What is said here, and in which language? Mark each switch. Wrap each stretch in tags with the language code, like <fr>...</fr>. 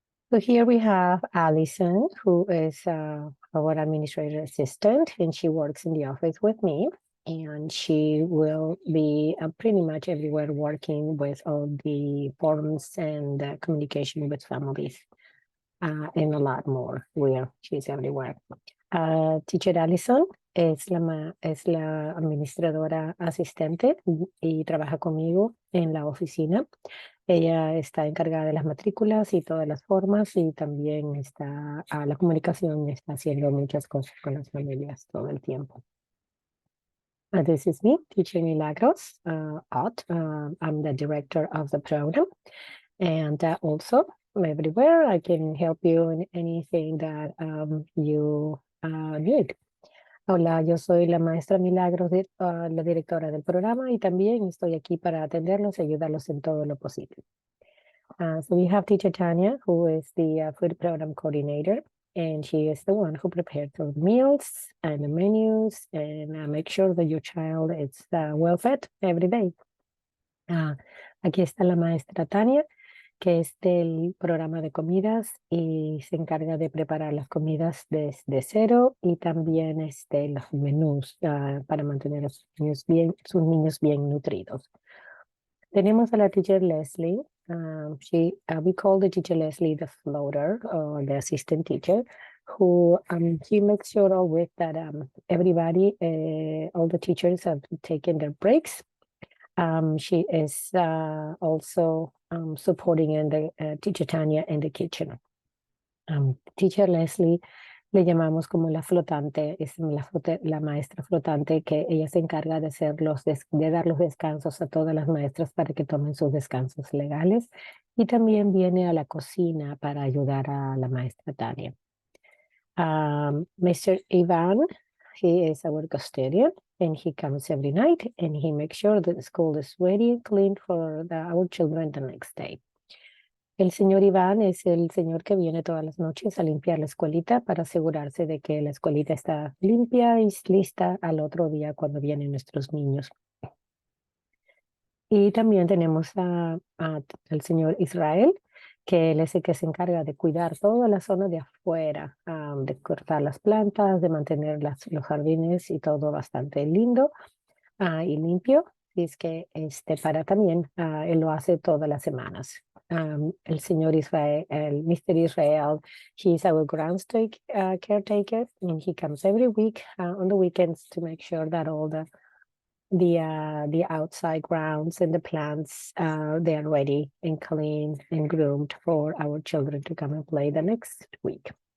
<en>So here we have Allison, who is our administrator assistant, and she works in the office with me. And she will be pretty much everywhere working with all the forms and communication with families and a lot more where she's everywhere.</en> <es>Teacher Allison es la administradora asistente y trabaja conmigo en la oficina. Ella está encargada de las matrículas y todas las formas y también está a la comunicación y está haciendo muchas cosas con las familias todo el tiempo.</es> <en>This is me, Teacher Milagros Ott. I'm the director of the program. And also, everywhere I can help you in anything that you need.</en> <es>Hola, yo soy la maestra Milagros, la directora del programa, y también estoy aquí para atenderlos y ayudarlos en todo lo posible.</es> <en>So we have teacher Tanya, who is the food program coordinator, and she is the one who prepares the meals and the menus and make sure that your child is well fed every day.</en> <es>Aquí está la maestra Tania, que es del programa de comidas y se encarga de preparar las comidas desde cero y también los menús para mantener a sus niños bien nutridos. Tenemos a la teacher Leslie.</es> <en>We call the teacher Leslie the floater or the assistant teacher, who she makes sure always that everybody, all the teachers have taken their breaks. She is also supporting in the teacher Tanya in the kitchen.</en> <es>Teacher Leslie le llamamos como la flotante, es la maestra flotante que ella se encarga de dar los descansos a todas las maestras para que tomen sus descansos legales y también viene a la cocina para ayudar a la maestra Tania.</es> <en>Mr. Ivan, he is our custodian and he comes every night and he makes sure that the school is ready and clean for our children the next day.</en> <es>El señor Iván es el señor que viene todas las noches a limpiar la escuelita para asegurarse de que la escuelita está limpia y lista al otro día cuando vienen nuestros niños. Y también tenemos al señor Israel, que él es el que se encarga de cuidar toda la zona de afuera, de cortar las plantas, de mantener los jardines y todo bastante lindo y limpio. es que para también, él lo hace todas las semanas. El señor Israel, el Mr.</es> <en>Israel, he's our groundskeeper, caretaker, and he comes every week on the weekends to make sure that all the outside grounds and the plants, they are ready and clean and groomed for our children to come and play the next week.</en>